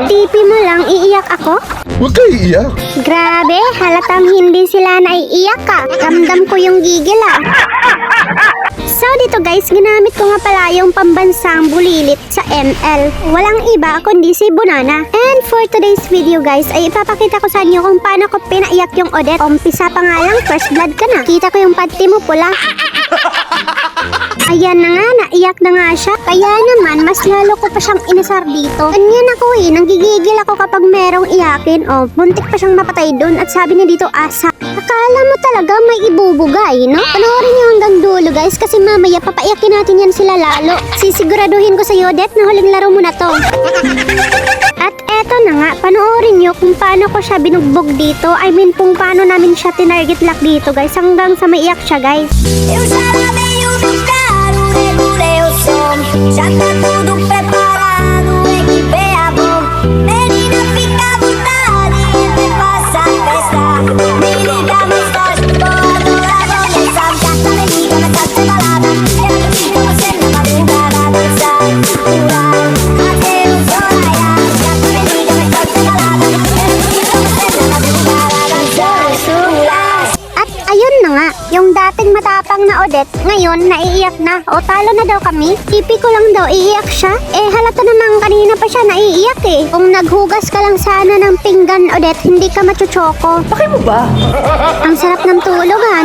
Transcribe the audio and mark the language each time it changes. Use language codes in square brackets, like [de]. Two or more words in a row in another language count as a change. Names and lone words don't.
[tl] Tipi mo lang, iiyak ako? Huwag kayo iiyak. Grabe, halatang hindi sila naiiyak ka. Ramdam ko yung gigil ah. So dito guys, ginamit ko nga pala yung pambansang bulilit sa ML. Walang iba kundi si Bunana. [en] And for today's video guys, [tl] ay ipapakita ko sa inyo kung paano ko pinaiyak yung Odette. Umpisa pa nga lang, [en] first blood [tl] ka na. Kita ko yung panty mo pula. Ayan na nga, naiyak na nga siya. Kaya naman, mas lalo ko pa siyang inasar dito. Ganyan ako nanggigigil ako kapag merong iyakin. Muntik pa siyang mapatay doon at sabi niya dito, asa. Akala mo talaga may ibubugay, no? Panoorin niyo hanggang dulo guys, kasi mamaya papaiyakin natin yan sila lalo. Sisiguraduhin ko sa iyo, Det, na huling laro mo na to. At eto na nga, panoorin nyo kung paano ko siya binugbog dito. [en] I mean, [tl] kung paano namin siya tinarget lock dito guys, hanggang sa maiyak siya guys. [pt] Eu já lavei o meu carro, regulei o som. Já tá tudo preparado, equipei a bomba. Menina, fica à vontade, me faça festa. Me liga mais forte, vou adorar, vou dançar. Já tá me liga, mas tá sem balada. Eu acredito com você na madrugada, dançar, pular, até o sol raiar. Já tá me liga, mas tá sem balada. Eu acredito com você na madrugada, dançar, pular. [tl] At ayun na nga, yung dating matapang na Odette, ngayon naiiyak na. O talo na daw kami. Tipi ko lang daw iiyak siya. Halata namang kanina pa siya naiiyak eh. Kung naghugas ka lang sana ng pinggan Odette, hindi ka machuchoko. Bakit mo ba? Ang sarap ng tulog ha.